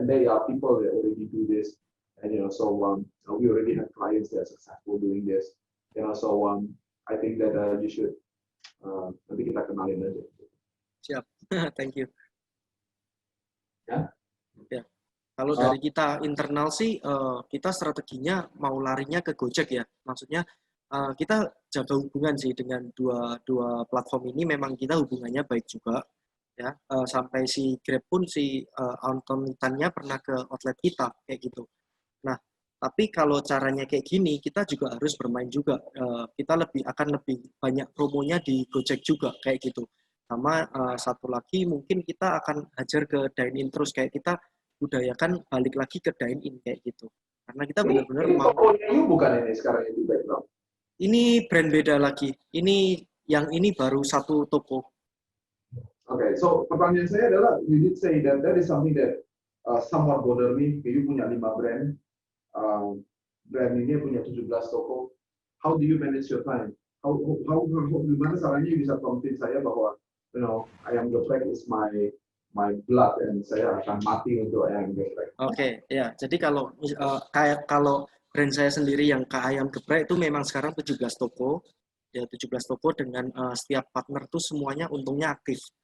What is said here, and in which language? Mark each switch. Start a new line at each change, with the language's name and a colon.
English: And there are people that already do this. And so we already have clients that are successful doing this. So I think that you should
Indonesian: nanti kita kenalin aja.
English: Siap. Thank you.
Indonesian: Ya. Kalau dari kita internal sih, kita strateginya mau larinya ke Gojek ya. Maksudnya kita jaga hubungan sih dengan dua platform ini. Memang kita hubungannya baik juga, ya. Sampai si Grab pun si Anton-nya pernah ke outlet kita kayak gitu. Nah, tapi kalau caranya kayak gini, kita juga harus bermain juga. Kita akan lebih banyak promonya di Gojek juga kayak gitu. Sama satu lagi mungkin kita akan hajar ke dine-in terus, kayak kita budayakan balik lagi ke dine-in kayak gitu. Karena kita benar-benar mau. Ini bukan ini sekarang ini background. Ini brand beda lagi. Yang ini baru satu toko.
English: Okay, so
Indonesian: pertanyaan saya adalah,
English: you did say that is something that somewhat bother me.
Indonesian: You punya 5 brand, brand ini punya 17 toko.
English: How do you manage your time?
Indonesian: Gimana caranya bisa convince saya bahwa ayam geprek
English: is my blood and
Indonesian: saya akan mati untuk ayam geprek. Oke, ya. Jadi kalau kalau brand saya sendiri yang ke ayam geprek itu memang sekarang 17 toko. ya 17 toko dengan setiap partner tuh semuanya untungnya aktif.